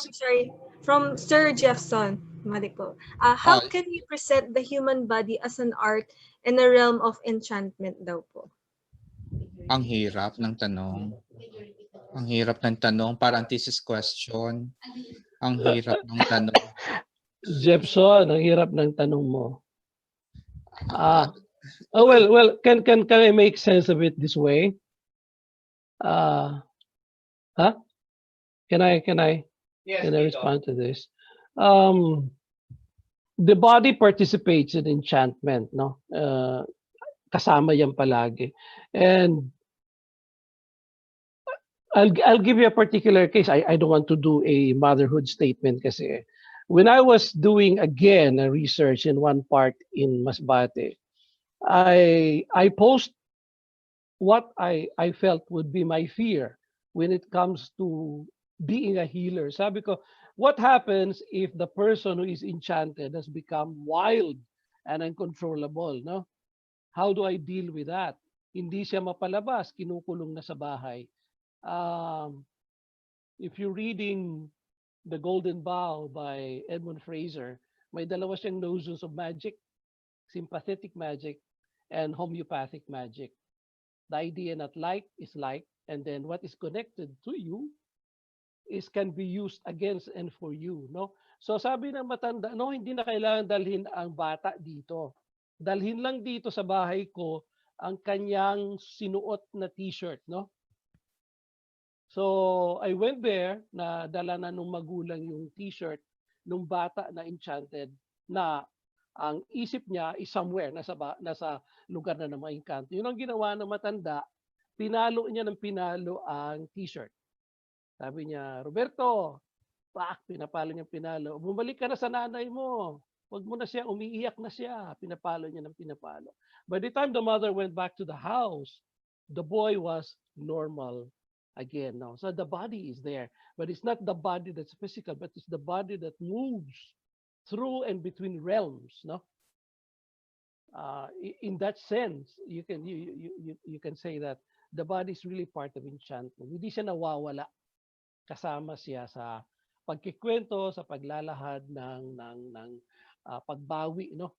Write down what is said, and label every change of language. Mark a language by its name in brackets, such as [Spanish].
[English] I'm sorry. From Sir Jeffson. [Filipino] Mali po. [English] How can we present the human body as an art in the realm of enchantment [Filipino] daw po? Ang hirap ng tanong. Ang hirap ng tanong. Parang thesis question. Ang hirap ng tanong. Jeffson, ang hirap ng tanong mo. [English] Well, can I make sense of it this way? Can I respond to this? The body participates in enchantment, no? [Filipino] Kasama yan palagi. [English] And I'll give you a particular case. I don't want to do a motherhood statement kasi when I was doing again a research in one part in Masbate, I posed what I felt would be my fear when it comes to being a healer. [Filipino] Sabi ko, [English] what happens if the person who is enchanted has become wild and uncontrollable, no? How do I deal with that? [Filipino] Hindi siya mapalabas, kinukulong na sa bahay. [English] If you're reading The Golden Bough by Edmund Fraser, [Filipino] may dalawa siyang [English] notions of magic, sympathetic magic and homeopathic magic. The idea that like is like, and then what is connected to you can be used against and for you, no? [Filipino] So sabi ng matanda, no, hindi na kailangan dalhin ang bata dito. Dalhin lang dito sa bahay ko ang kanyang sinuot na t-shirt, no? [English] So I went there, [Filipino] na dala na nung magulang yung t-shirt nung bata na enchanted, na ang isip niya is somewhere, nasa lugar na ng mga engkanto. Yun ang ginawa ng matanda, pinalo niya ng pinalo ang t-shirt. Sabi niya, Roberto, pinapalo niya pinalo. Bumalik ka na sa nanay mo. Huwag mo na siya, umiiyak na siya. Pinapalo niya ng pinapalo. [English] By the time the mother went back to the house, the boy was normal again. No? So the body is there. But it's not the body that's physical, but it's the body that moves through and between realms. No? In that sense, you can say that the body is really part of enchantment. [Filipino] Hindi siya nawawala. Kasama siya sa pagkikwento, sa paglalahad ng pagbawi, no?